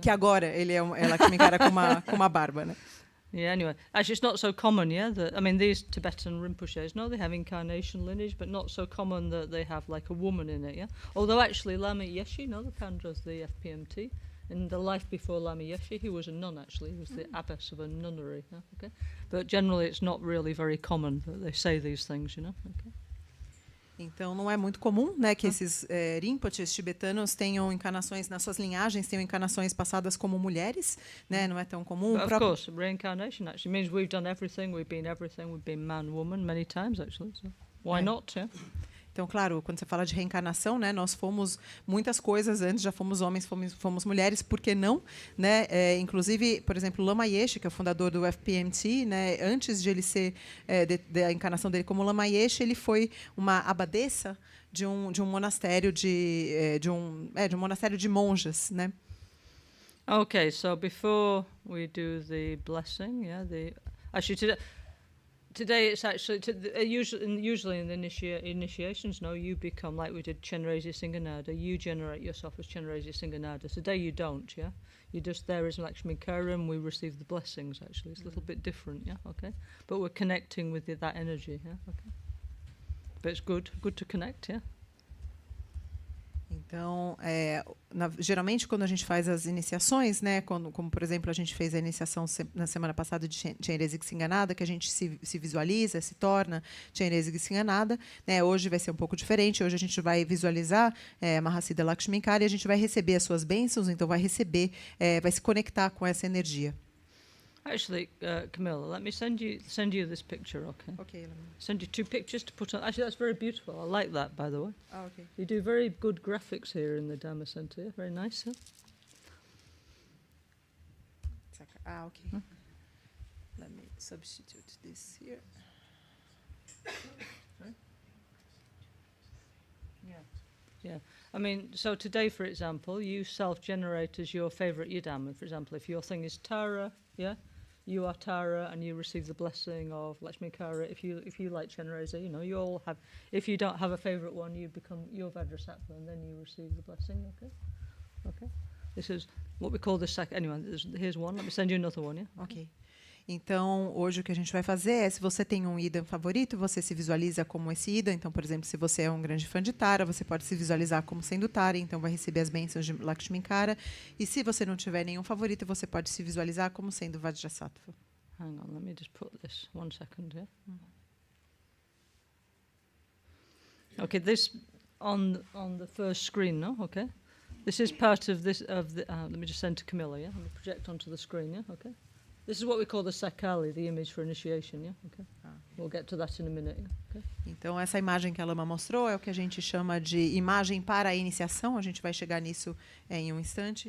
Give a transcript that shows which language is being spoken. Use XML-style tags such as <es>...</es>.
<pt>Que agora ele é Lakshminkara com uma barba, né?</pt> <en>Yeah, anyway, actually it's not so common, yeah, I mean these Tibetan Rinpoches, no, they have incarnation lineage, but not so common that they have like a woman in it, yeah. Although actually Lama Yeshe, no, the Pandras, the FPMT, in the life before Lama Yeshe, he was a nun actually, he was the abbess of a nunnery, yeah? Okay. But generally it's not really very common that they say these things, you know. Okay.</en> <pt>Então não é muito comum, né, que esses Rinpoches tibetanos tenham encarnações nas suas linhagens, tenham encarnações passadas como mulheres, né? Não é tão comum.</pt> <en>But of course, reincarnation actually means we've done everything, we've been man, woman many times actually. So why not? Yeah.</en> <pt>Então, claro, quando você fala de reencarnação, né, nós fomos muitas coisas antes, já fomos homens, fomos mulheres, por que não? Né? Inclusive, por exemplo, Lama Yeshe, que é o fundador do FPMT, né, antes de ele ser, da encarnação dele como Lama Yeshe, ele foi uma abadesa de um monastério de um monastério de monjas, né?</pt> <en>Okay, so before we do the blessing, actually today it's actually usually in the initiations, no, you become like we did Chenrezig Singanada. You generate yourself as Chenrezig Singanada. Today you don't, yeah. You're just there as Lakshmi Karam. We receive the blessings. Actually, it's a little bit different, yeah. Okay, but we're connecting with that energy, yeah. Okay, but it's good to connect, yeah.</en> <pt>Então, geralmente, quando a gente faz as iniciações, né, como, por exemplo, a gente fez a iniciação na semana passada de Chenrezig Singanada, que a gente se visualiza, se torna Chenrezig Singanada, né, hoje vai ser um pouco diferente. Hoje a gente vai visualizar Mahasiddha Lakshminkara e a gente vai receber as suas bênçãos, então vai receber, vai se conectar com essa energia.</pt> <en>Actually, Camilla, let me send you this picture, okay? Okay. Let me... Send you 2 pictures to put on. Actually, that's very beautiful. I like that, by the way. Oh, okay. You do very good graphics here in the Dharma Center. Yeah? Very nice, huh? Okay. Huh? Let me substitute this here. Yeah. I mean, so today, for example, you self-generate as your favorite yidam. For example, if your thing is Tara, yeah, you are Tara, and you receive the blessing of Lakshminkara. If you like Chenrezig, you know, you all have. If you don't have a favorite one, you become your Vajrasattva, and then you receive the blessing. Okay. This is what we call the second. Anyway, here's one. Let me send you another one. Yeah. Okay.</en> <pt>Então, hoje o que a gente vai fazer é, se você tem um idam favorito, você se visualiza como esse idam. Então, por exemplo, se você é um grande fã de Tara, você pode se visualizar como sendo Tara, então vai receber as bênçãos de Lakshminkara. E se você não tiver nenhum favorito, você pode se visualizar como sendo Vajrasattva.</pt> <en>Hang on, let me just put this 1 second, yeah? Okay, this on the first screen, no? Okay. This is part of this let me just send to Camilla, yeah? Let me project onto the screen, yeah? Okay. This is what we call the Sakali, the image for initiation, yeah? Okay. We'll get to that in a minute, yeah? Okay.</en> <pt>Então, essa imagem que a Lama mostrou é o que a gente chama de imagem para a iniciação. A gente vai chegar nisso em um instante.</pt>